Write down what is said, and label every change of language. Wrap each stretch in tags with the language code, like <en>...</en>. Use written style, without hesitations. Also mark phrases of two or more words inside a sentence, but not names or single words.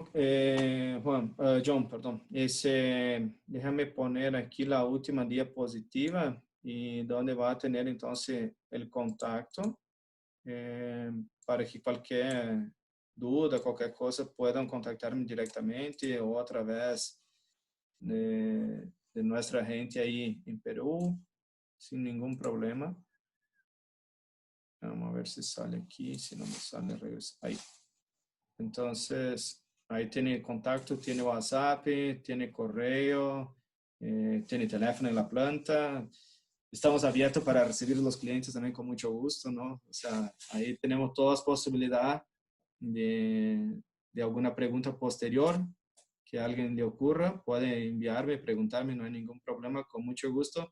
<es>John, perdón. Déjame poner aquí la última diapositiva y donde va a tener entonces el contacto para que cualquier duda, qualquer cosa, puedan</es> <pt>contactar-me diretamente ou através de nossa gente aí em Peru, sem nenhum problema. Vamos ver se sale aqui, se não me sale, regresa. Aí. Então, aí tem contato, tem WhatsApp, tem correio, tem telefone na planta.</pt> <es>Estamos abiertos para recibir los clientes también con mucho gusto, ¿no? O sea, ahí tenemos todas las posibilidades de alguna pregunta posterior que a alguien le ocurra. Puede enviarme, preguntarme, no hay ningún problema, con mucho gusto.</es>